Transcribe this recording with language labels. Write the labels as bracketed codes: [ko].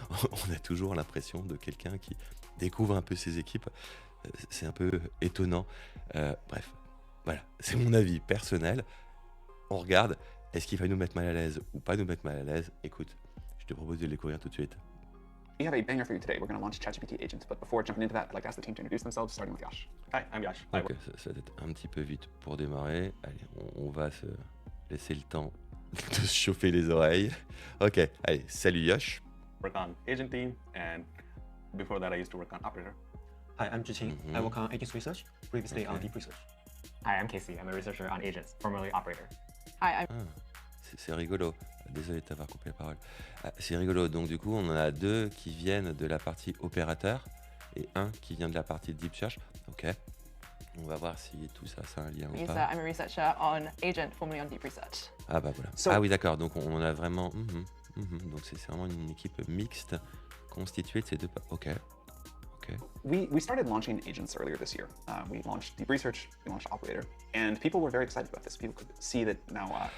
[fr] On a toujours l'impression de quelqu'un qui découvre un peu ses équipes. C'est un peu étonnant. Bref, voilà, c'est mon avis personnel. On regarde, est-ce qu'il va nous mettre mal à l'aise ou pas nous mettre mal à l'aise? Écoute, je te propose de le découvrir tout de suite. [en] We have a banger for you today. We're going to launch ChatGPT Agent, but before jumping into that, I'd like to ask the team to introduce themselves, starting with Yash. Hi, I'm Yash. [fr] Ok, ça va être un petit peu vite pour démarrer. Allez, on va se laisser le temps de se chauffer les oreilles. Ok, allez, salut Yosh. [en] Work on agent team, and before that, I used to work on operator. Hi, I'm Zhiqing. I work on agents research, previously on Okay. deep research. Hi, I'm Casey. I'm a researcher on agents, formerly operator. Hi, I'm [fr] C'est rigolo. Désolé de t'avoir coupé la parole. C'est rigolo. Donc du coup, on en a 2 qui viennent de la partie opérateur et un qui vient de la partie deep search. Ok. On va voir si tout ça, c'est un lien ou [en] Lisa. [fr] pas. [en] I'm a researcher on agent, formerly on deep research. [fr] Ah bah voilà. [en] So- [fr] Ah oui, d'accord. Donc on a vraiment... Donc c'est vraiment une équipe mixte constituée de ces 2... Ok. Ok. [en] We started launching agents earlier this year. We launched Deep Research, we launched Operator, and people were very excited about this. People could see that now.